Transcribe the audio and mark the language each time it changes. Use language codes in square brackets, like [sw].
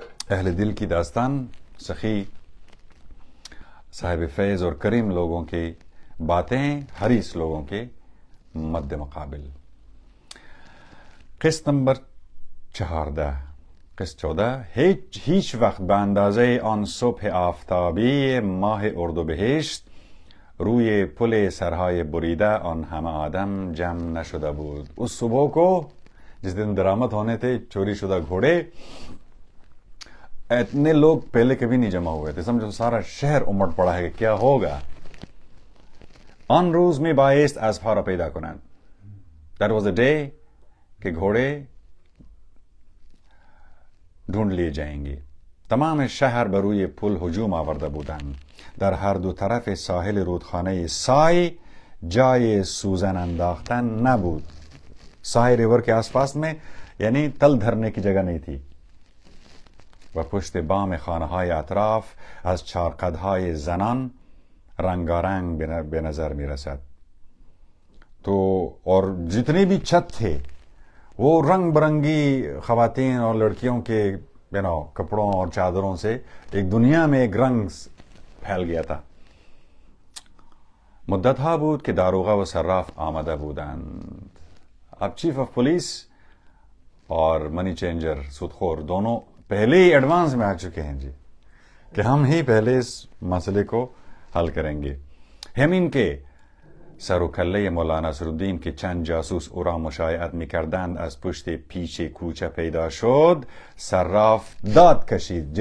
[ur] اہل دل کی داستان، سخی صاحب فیض اور کریم لوگوں کی باتیں حریص لوگوں کے مد مقابل. قسط نمبر 14. [fa] هیچ وقت به اندازه آن صبح آفتابی ماه اردوبهشت روی پل سرهای بریده آن همه آدم جمع نشده بود. [ur] اس صبح کو جس دن درآمد ہونے تھے چوری شدہ گھوڑے، اتنے لوگ پہلے کبھی نہیں جمع ہوئے تھے. سمجھو سارا شہر امٹ پڑا ہے کہ کیا ہوگا. [fa] آن روز می بایست اسبها را پیدا کنند. [en] That was the day [ur] کہ گھوڑے ڈھونڈ لیے جائیں گے. [fa] تمام شہر بر روی پل ہجوم آورده بودند. در هر دو طرف ساحل رودخانه سای جای سوزن انداختن نبود. [ur] سای ریور کے آس پاس میں یعنی تل دھرنے کی جگہ نہیں تھی. [fa] و پشت بام خانه‌های اطراف از چارقدهای زنان رنگارنگ به نظر می رسد. [ur] تو اور جتنے بھی چھت تھے وہ رنگ برنگی خواتین اور لڑکیوں کے کپڑوں اور چادروں سے ایک دنیا میں ایک رنگ پھیل گیا تھا. [fa] مدت ها بود که داروغه و صراف آمده بودند. [ur] اب چیف آف پولیس اور منی چینجر سودخور دونوں پہلے ہی ایڈوانس میں آ چکے ہیں جی کہ ہم ہی پہلے اس مسئلے کو حل کریں گے. ہم ان کے [fa] سر و کله مولانا نصرالدین که چند جاسوس او را مشایعت میکردند از پشت پیچ کوچه پیدا شد، صراف داد کشید.